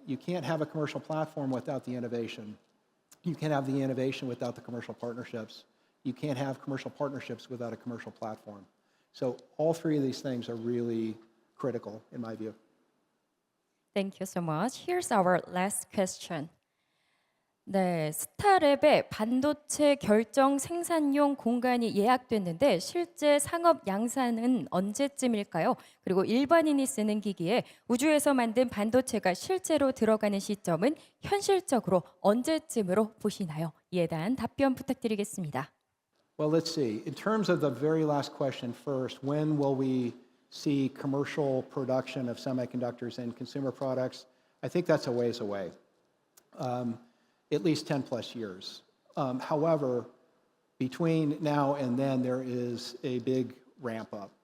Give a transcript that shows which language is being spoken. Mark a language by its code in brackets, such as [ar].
[en] You can't have a commercial platform without the innovation. You can't have the innovation without the commercial partnerships. You can't have commercial partnerships without a commercial platform. So all three of these things are really critical, in my view. Thank you so much. Here's our last question. [ko] 네, 스타랩의 반도체 결정 생산용 공간이 예약됐는데 실제 상업 양산은 언제쯤일까요? 그리고 일반인이 쓰는 기기에 우주에서 만든 반도체가 실제로 들어가는 시점은 현실적으로 언제쯤으로 보시나요? 이에 대한 답변 부탁드리겠습니다. [en] Well, let's see. In terms of the very last question first, when will we see commercial production of semiconductors and consumer products? I think that's a ways away. At least 10 plus years. However, between now and then, there is a big ramp up.